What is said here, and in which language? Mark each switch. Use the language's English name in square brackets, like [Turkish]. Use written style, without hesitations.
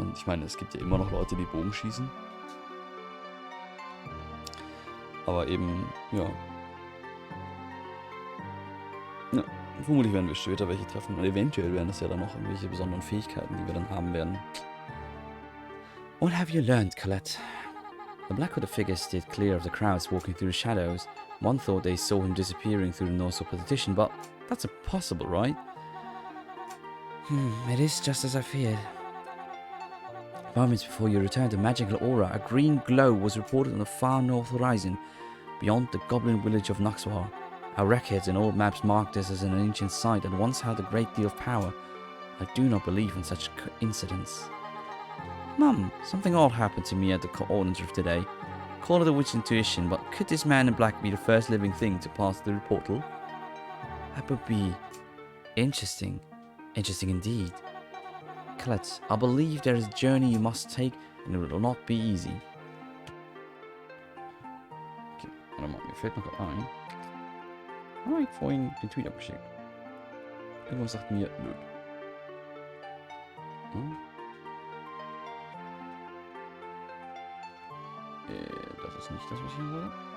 [German] Und ich meine, es gibt ja immer noch Leute, die Bogen schießen. Aber eben, ja. Ja, vermutlich werden wir später welche treffen. Und eventuell werden das ja dann noch irgendwelche besonderen Fähigkeiten, die wir dann haben werden. [English] What have you learned, Colette? The black-hooded figure steered clear of the crowds walking through the shadows. One thought they saw him disappearing through the Norse politician, but That's impossible, right? It is just as I feared. Moments before you returned, a magical aura, a green glow, was reported on the far north horizon, beyond the goblin village of Nuxvar. Our records and old maps mark this as an ancient site that once held a great deal of power. I do not believe in such coincidence. Mum, something odd happened to me at the Ordnance Rift today. Call it a witch intuition, but could this man in black be the first living thing to pass through the portal? That would be interesting. Interesting indeed. Colette, I believe there is a journey you must take, and it will not be easy. [German] Okay, warte mal, mir fällt noch was ein. Habe ich vorhin den Tweet abgeschickt? Irgendwas sagt mir, nö. Hm? Das ist nicht das, was ich hier wollte.